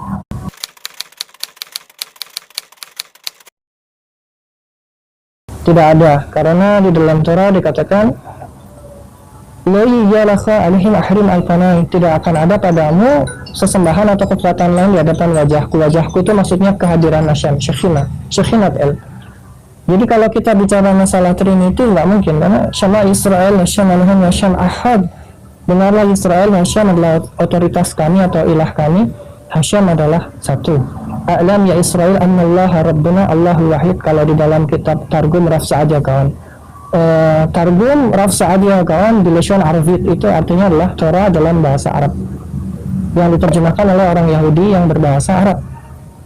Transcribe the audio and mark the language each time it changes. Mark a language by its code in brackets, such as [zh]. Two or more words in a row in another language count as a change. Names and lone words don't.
[id] Tidak ada, karena di dalam Torah dikatakan tidak akan ada padamu sesembahan atau kekuatan lain di hadapan wajahku. Wajahku itu maksudnya kehadiran Hashem, [he] שכינת אל. [id] Jadi kalau kita bicara masalah Trinity nggak mungkin, karena [he] שמע ישראל, השם אלהים, השם אחד. [id] Dengarlah Israel, Hashem adalah otoritas kami atau ilah kami, Hashem adalah satu. [ar] اعلم يا إسرائيل أن الله ربنا الله الواحد. [id] Kalau di dalam kitab Targum Raf Sa'adiyah kawan, Targum Raf Sa'adiyah kawan di [he] לשון ערבית [id] itu artinya adalah Torah dalam bahasa Arab yang diterjemahkan oleh orang Yahudi yang berbahasa Arab.